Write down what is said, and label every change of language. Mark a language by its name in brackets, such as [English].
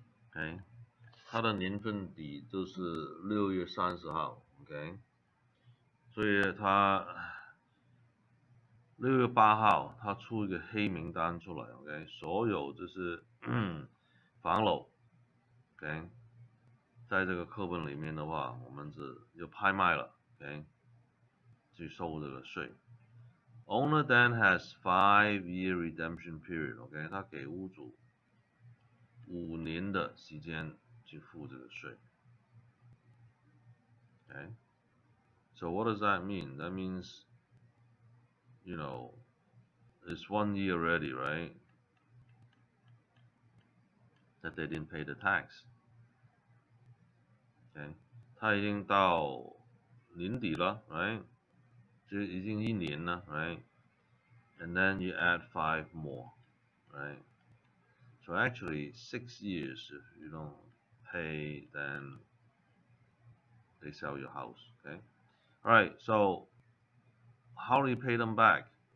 [Chinese] OK， 它的年份底就是6月30号 ，OK， 所以它6月8号它出一个黑名单出来 ，OK， 所有就是房楼 ，OK， 在这个课本里面的话，我们就拍卖了 ，OK， 去收这个税。 [English] Owner then has 5-year redemption period. [Chinese] OK， 他给屋主5年的时间去付这个税。 [English] Okay, so what does that mean? That means, you know, it's 1 year already, right? That they didn't pay the tax. [Chinese] Okay， 他已经到年底了 ，right？就已经1年了 [English] ，right？And then you add 5 more, right? So actually 6 years if you don't pay, then they sell your house. Okay, all right. So how do you pay them back?